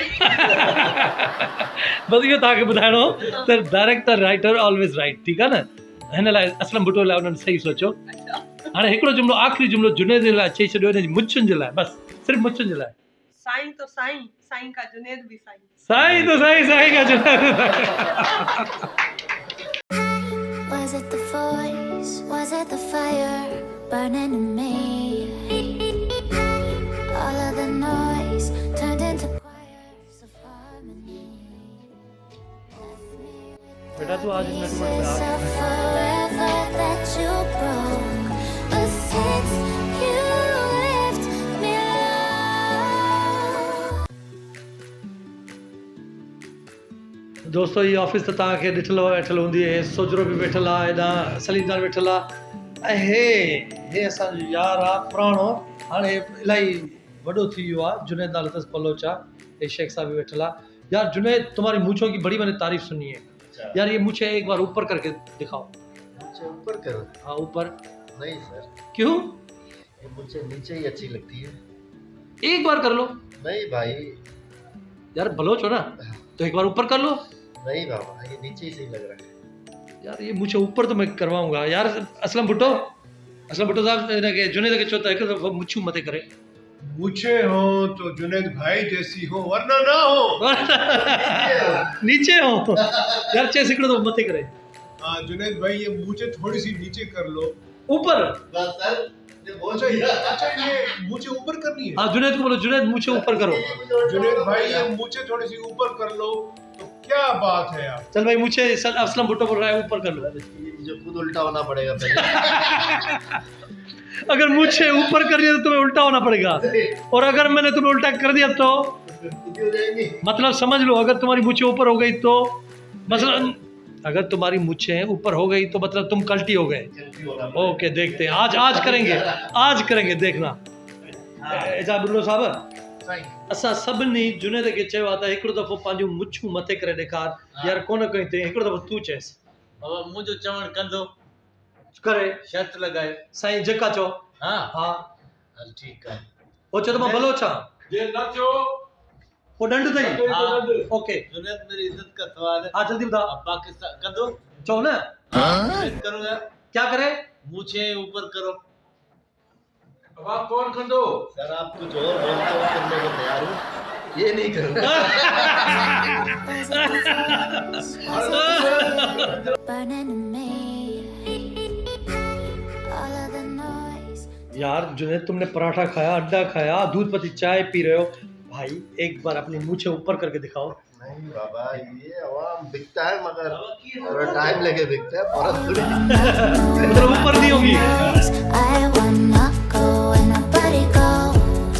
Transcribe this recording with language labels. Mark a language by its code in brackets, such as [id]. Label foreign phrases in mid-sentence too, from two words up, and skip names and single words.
[sd] बस इहो तव्हांखे ॿुधाइणो त [en] director writer always right, [sd] ठीकु आहे न? हिन लाइ असलम भुट्टो लाइ उन्हनि सही सोचियो। हाणे हिकिड़ो जुमिलो आख़िरी जुमिलो जुनेद जे लाइ चई छॾियो, हिन जी मुछुनि जे लाइ, बसि सिर्फ़ु मुछुनि जे लाइ। [ur] سائیں تو سائیں، سائیں کا جنید بھی سائیں. سائیں تو سائیں، سائیں کا جنید. [en] Was it the voice? Was it the fire burning in me? All of the noise turned into choirs of harmony. [ur] بیٹا تو آج منٹ میں [en] Yourself forever that you broke, but since you left me alone. [sd] दोस्तों ये ऑफिस तो तव्हांखे ॾिठल वेठल हूंदी आहे, सोजरो बि वेठल आहे, हेॾां सलीम जान वेठल आहे, ऐं हे असांजो यार आहे पुराणो, हाणे इलाही वॾो थी वियो आहे, जुनैद नालो अथसि बलोचा, हे शेख साहब भी बैठला। [ur] یار جنید تمہاری مونچھوں کی بڑی میں نے تعریف سنی ہے अच्छा। یار، یہ مونچھیں ایک بار اوپر کر کے دکھاؤ. مجھے اوپر کرو. ہاں اوپر. نہیں سر, क्यों? یہ مجھے نیچے ہی اچھی لگتی ہے. ایک بار کر لو نہیں بھائی. یار، بلوچ ہو نا، تو ایک بار اوپر کر لو. نہیں بابا، یہ نیچے ہی صحیح لگ رہا ہے. یار یہ مونچھیں اوپر تو میں کرواؤں گا یار. [sd] असलम भुट्टो साहब इनके जुनैद खे चो त हिकु दफ़ो मुछूं मथे करे। [ur] مجھے ہو تو جنید بھائی جیسی ہو، ورنہ نہ ہو. [sd] नीचे हो यार, चेस हिकिड़ो दफ़ो मथे करे। [ur] ہاں جنید بھائی، یہ مجھے تھوڑی سی نیچے کر لو. ऊपर। بس سر، یہ بہت اچھا یہ مجھے اوپر کرنی ہے. ہاں جنید کو بولو، جنید مونچھیں اوپر کرو. جنید بھائی یہ مجھے تھوڑی سی اوپر کر لو، تو کیا بات ہے یار. چل بھائی، مونچھیں اسلم بھٹو بول رہا ہے اوپر کر لو. مجھے خود الٹا ہونا پڑے گا پہلے. اگر مونچھیں اوپر کر دیا تو تمہیں الٹا ہونا پڑے گا، اور اگر میں نے تمہیں الٹا کر دیا تو سیدھی ہو جائے گی. مطلب سمجھ لو، اگر تمہاری مونچھیں اوپر ہو گئی تو مطلب، اگر تمہاری مونچھیں اوپر ہو گئی تو مطلب تم کلٹی ہو گئے. جلدی ہونا پڑے گا. اوکے، دیکھتے ہیں آج کریں گے دیکھنا. [sd] एजा बुल्लो साहब, सही। असां सभिनी जुनैद खे चयो आहे त हिकिड़ो दफ़ो पंहिंजूं मुछूं मथे करे ॾेखार। यार कोन कई अथई, हिकिड़ो दफ़ो तूं चएसि। बाबा मुंहिंजो चवण कंदो, करे शर्त लॻाए। साईं जेका चओ। हाँ हा, हल ठीक है। हो चओ त मां बलोच आं, जे न थियो हो ॾंड अथई। हाँ। ओके, [ur] جنید میری عزت کا سوال ہے. [sd] हा जल्दी ॿुधाओ, अब पाकिस्तान कंदो, चओ न [ur] جنید کرو یار, کیا کرے. مونچھے اوپر کرو. [sd] अब आप कौन कंदो? [ur] سر آپ کچھ اور بولتے ہو، کرنے کو تیار ہوں، یہ نہیں کروں گا. [en] Burning in me. All of the noise. [ur] یار جنید، تم نے پراٹھا کھایا، اڈا کھایا، دودھ پتی چائے پی رہے ہو بھائی، ایک بار اپنی مونچھیں اوپر کر کے دکھاؤ. نہیں بابا، یہ عوام بکتا ہے مگر تھوڑا ٹائم لگے بکتا ہے، فوراً تھوڑی. مطلب اوپر نہیں ہوگی. [en] I wanna go where nobody goes.